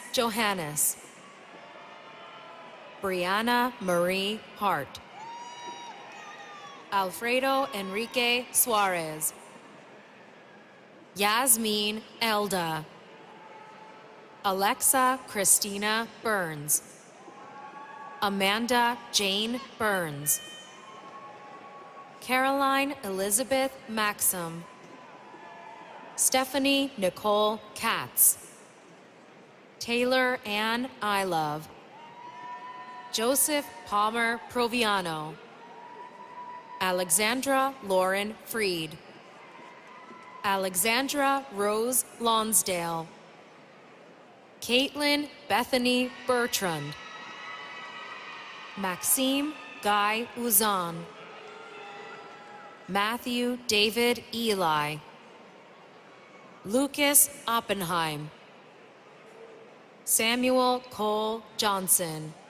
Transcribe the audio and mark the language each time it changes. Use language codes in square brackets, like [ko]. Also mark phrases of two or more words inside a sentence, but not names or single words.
[en] Johannes, Brianna Marie Hart, Alfredo Enrique Suarez, Yasmin Elda, Alexa Christina Burns, Amanda Jane Burns, Caroline Elizabeth Maxim, Stephanie Nicole Katz, Taylor Ann Ilove, Joseph Palmer Proviano, Alexandra Lauren Freed, Alexandra Rose Lonsdale, Caitlin Bethany Bertrand, Maxime Guy Uzan, Matthew David Eli, Lucas Oppenheim, Samuel Cole Johnson,